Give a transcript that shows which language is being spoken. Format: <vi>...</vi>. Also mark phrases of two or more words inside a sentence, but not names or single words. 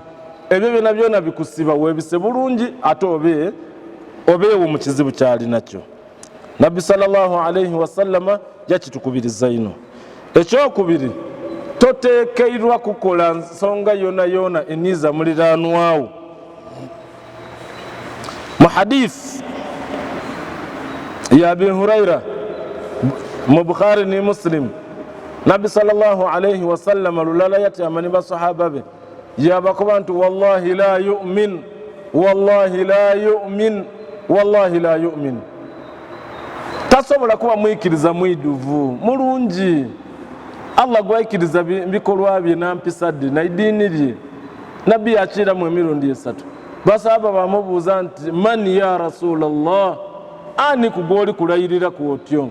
<lg>Ebyo byonna byonna bikusiba weebise bulungi ate obeewo mu kizibu ky'alinakyo. Nabbi</lg> <ar>صلى الله عليه وسلم</ar> <lg>yakitukubiriza ino. Ekyokubiri, toteekeirwa kukola nsonga yona yona eniiza muliraanwawo. Mu hadith ya Abi Huraira mu Bukhari ni Muslim, Nabbi</lg> <ar>صلى الله عليه وسلم</ar> <lg>lulala yatyama ne basahaba be yabakuba nti</lg> <ar>والله لا يؤمن والله لا يؤمن والله لا يؤمن.</ar> <lg>Tasobola kuba mwikiriza mwiduvu mulungi. Allah gwayikiriza bikolwa bye n'empisa dde n'eddiini lye nabbi yakiramu emirundi esatu. Basahaba bamubuuza nti</lg> <ar>من يا رسول الله,</ar> <lg>ani kugoli kulayirira kwotyo?</lg>